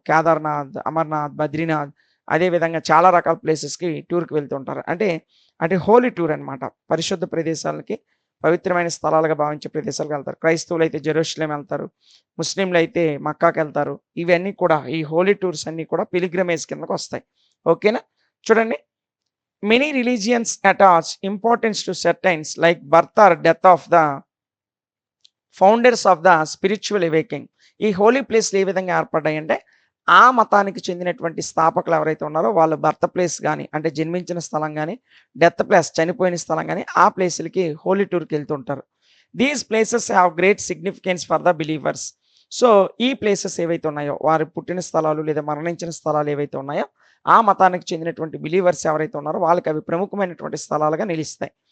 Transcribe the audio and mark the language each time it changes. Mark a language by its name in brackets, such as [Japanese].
[Telugu] కేదార్‌నాథ్, అమర్‌నాథ్, బద్రీనాథ్ అదే విధంగా చాలా రకాల ప్లేసెస్‌కి టూర్‌కి వెళ్తుంటారు. అంటే హోలీ టూర్ అన్నమాట. పరిశుద్ధ ప్రదేశాలకి పవిత్రమైన స్థలాలుగా భావించే ప్రదేశాలకెళ్తారు. క్రైస్తవులైతే జెరూసలేం ఎళ్తారు. ముస్లింలైతే మక్కాకెళ్తారు. ఇవన్నీ కూడా ఈ హోలీ టూర్స్ అన్నీ కూడా పిలిగ్రిమేజ్ కిందకొస్తాయి. ఓకేనా? చూడండి. [English] Many religions attach importance to certains like birth or death of the founders of the spiritual awakening. [Telugu] ఈ హోలీ ప్లేస్‌లు ఏ విధంగా ఏర్పడ్డాయంటే, ఆ మతానికి చెందినటువంటి స్థాపకులు ఎవరైతే ఉన్నారో వాళ్ళ బర్త్ ప్లేస్ గాని, అంటే జన్మించిన స్థలం గాని, డెత్ ప్లేస్ చనిపోయిన స్థలం గాని, ఆ ప్లేసులకి Holi టూర్‌కెళ్తుంటారు. [English] These places have great significance for the believers. [Telugu] So, ఈ ప్లేసెస్ ఏవైతే ఉన్నాయో, వారు పుట్టిన స్థలాలు లేదా మరణించిన స్థలాలు ఏవైతే ఉన్నాయో, ఆ మతానికి చెందినటువంటి బిలీవర్స్ ఎవరైతే ఉన్నారో వాళ్ళకి అవి ప్రముఖమైనటువంటి స్థలాలుగా నిలుస్తాయి.